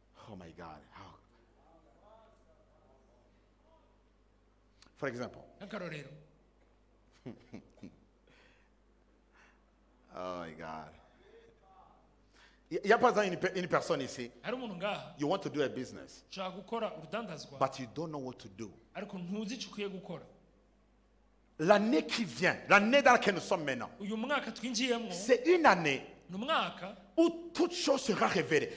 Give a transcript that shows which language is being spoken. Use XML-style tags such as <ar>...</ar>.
<en>Oh my God. How? For example,</en> <rw>nk'akarorero</rw> <en>oh my God.</en> <fr>Il y a par exemple une personne ici,</fr> <rw>hari umuntu ngaha</rw> <en>you want to do a business,</en> <rw>ushaka gukora urudandazwa</rw> <en>but you don't know what to do.</en> <rw>ariko ntuzi icyo ukwiye gukora.</rw> <fr>L'année qui vient, l'année dans laquelle nous sommes maintenant,</fr> <rw>uyu mwaka twinjiyemo</rw> <fr>c'est une année</fr> <rw>ni umwaka</rw> <fr>où toute chose sera révélée.</fr>